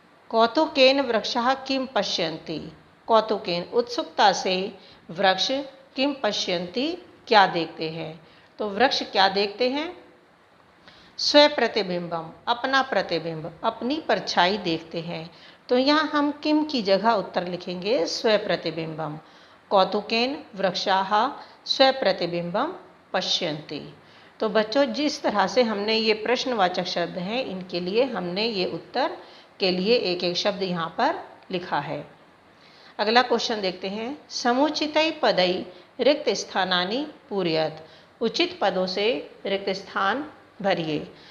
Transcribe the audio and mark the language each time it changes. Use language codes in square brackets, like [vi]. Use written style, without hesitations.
[sa] कौतुकेन वृक्षः किम पश्यन्ति, [hi] कौतुकेन उत्सुकता से, वृक्ष किम पश्यन्ति क्या देखते हैं, तो वृक्ष क्या देखते हैं? स्वप्रतिबिंबम अपना प्रतिबिंब, अपनी परछाई देखते हैं। तो यहाँ हम किम की जगह उत्तर लिखेंगे स्वप्रतिबिंबम। [sa] कौतुकेन वृक्षाः स्वप्रतिबिंबम पश्यन्ति। [hi] तो बच्चों जिस तरह से हमने ये प्रश्नवाचक शब्द हैं, इनके लिए हमने ये उत्तर के लिए एक एक शब्द यहाँ पर लिखा है। अगला क्वेश्चन देखते हैं। [sa] समुचितै पदै रिक्त स्थानानि पूरयत, [hi] उचित पदों से रिक्त स्थान भरिए।